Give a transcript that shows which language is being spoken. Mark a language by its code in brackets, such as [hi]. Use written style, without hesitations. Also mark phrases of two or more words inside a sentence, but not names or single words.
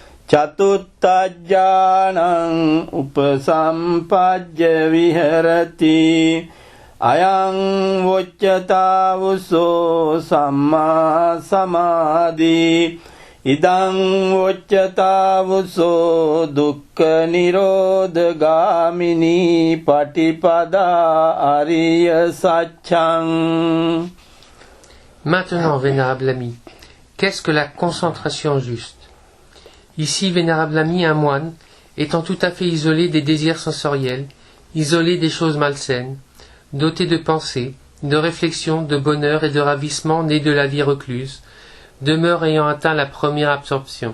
[pi] චතුත්ථඥානං උපසම්පජ්ජ විහෙරති අයං වොච්චතාවුසෝ සම්මා සමාධි ඉදං වොච්චතාවුසෝ දුක්ඛ නිරෝධගාමිනී පටිපදා අරිය සත්‍යං. [fr] Maintenant, vénérable ami, qu'est-ce que la concentration juste? Ici, vénérable ami, un moine, étant tout à fait isolé des désirs sensoriels, isolé des choses malsaines, doté de pensée, de réflexion, de bonheur et de ravissement nés de la vie recluse, demeure ayant atteint la première absorption.